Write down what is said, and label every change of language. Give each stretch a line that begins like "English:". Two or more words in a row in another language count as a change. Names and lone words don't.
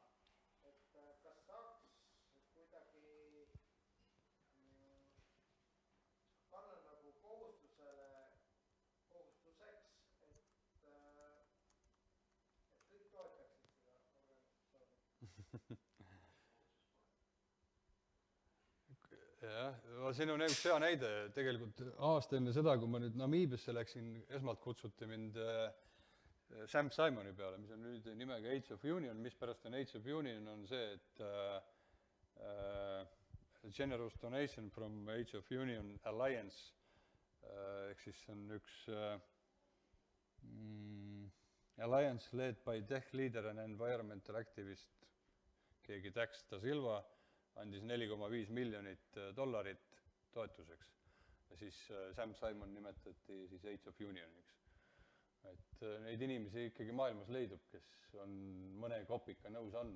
Estonian: Et kas saaks kuidagi panna nagu kohustuseks, et kõik toetaksid seda organisatsiooni? Jah, siin on üks hea näide, tegelikult aasta enne seda, kui ma nüüd Namiibiasse läksin, esmalt kutsuti mind Sam Simoni peale, mis on nüüd nimega Age of Union, mis pärast on Age of Union, on see, et
English: Generous Donation from Age of Union Alliance,
Estonian: ehk siis on üks
English: Alliance led by tech leader and environmental activist,
Estonian: keegi Dax da Silva, andis $4,5 miljonit toetuseks. Ja siis Sam Simon nimetati siis Age of Unioniks. Et neid inimesi ikkagi maailmas leidub, kes on mõne kopika nõus andma.